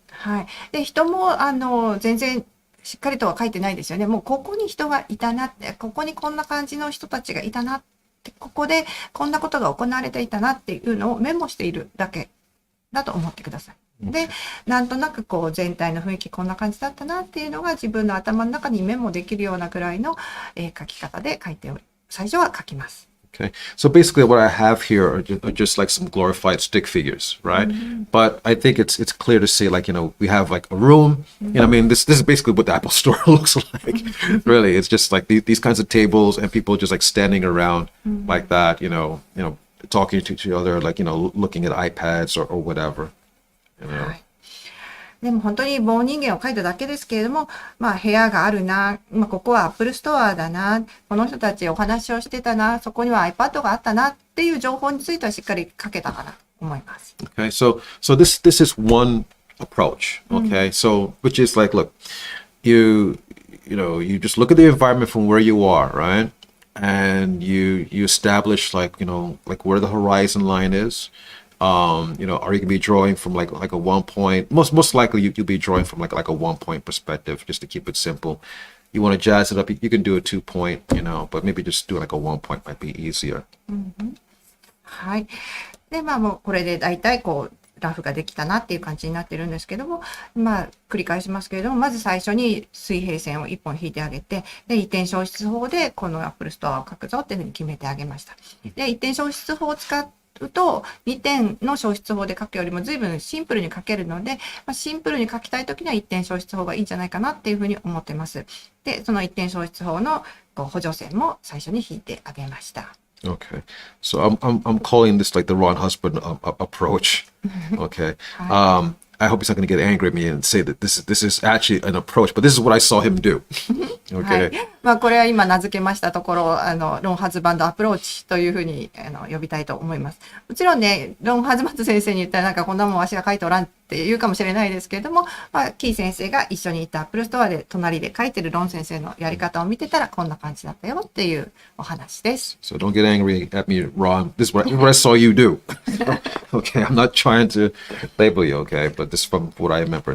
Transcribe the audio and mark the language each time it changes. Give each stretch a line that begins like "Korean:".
Japanese: はい。で、人も全然しっかりとは書いてないですよね。もうここに人がいたなって、ここにこんな感じの人たちがいたなって、ここでこんなことが行われていたなっていうのをメモしているだけだと思ってください。で、なんとなく全体の雰囲気こんな感じだったなっていうのが自分の頭の中にメモできるようなくらいの書き方で最初は書きます。
English: Okay, so basically what I have here are just like some glorified stick figures, right? But I think it's clear to see like, we have like a room, I mean, this is basically what the Apple Store looks like. Really, it's just like these kinds of tables and people just like standing around like that, talking to each other, like, looking at iPads or whatever.
Japanese: はい。でも本当に棒人間を描いただけですけれども、部屋があるな、ここはアップルストアだな、この人たちお話をしてたな、そこには iPad があったなっていう情報についてはしっかり書けたかなと思います。
English: Okay, so this is one approach, okay? So, which is like, look, you just look at the environment from where you are, right? And you establish like where the horizon line is. Are you gonna be drawing from like a 1 point? Most likely you'll be drawing from like a 1 point perspective, just to keep it simple. You want to jazz it up, you can do a 2 point, but maybe just do like a 1 point might be easier.
Japanese: はい。で、もうこれで大体ラフができたなっていう感じになってるんですけども、まあ、繰り返しますけれども、まず最初に水平線を1本引いてあげて、で、一点消失法でこの Apple Store を書くぞっていうふうに決めてあげました。で、一点消失法を使うと、2点の消失法で書くよりも随分シンプルに書けるので、まあ、シンプルに書きたいときには一点消失法がいいんじゃないかなっていうふうに思ってます。で、その一点消失法の補助線も最初に引いてあげました。
English: Okay, so I'm calling this like the Ron husband approach. Okay, I hope he's not going to get angry at me and say that this is actually an approach, but this is what I saw him do.
Japanese: は
English: Okay.
Japanese: い。まあ、これは今名付けましたところ、ロン・ハズバンドアプローチというふうに呼びたいと思います。もちろんね、ロン・ハズバンド先生に言ったらなんかこんなもんわしが書いておらんって言うかもしれないですけれども、まあ、キー先生が一緒に行ったアップルストアで隣で書いてるロン先生のやり方を見てたらこんな感じだったよっていうお話です。
English: So don't get angry at me, Ron. This is what I saw you do. Okay, I'm not trying to label you, okay, but this is from what I remember.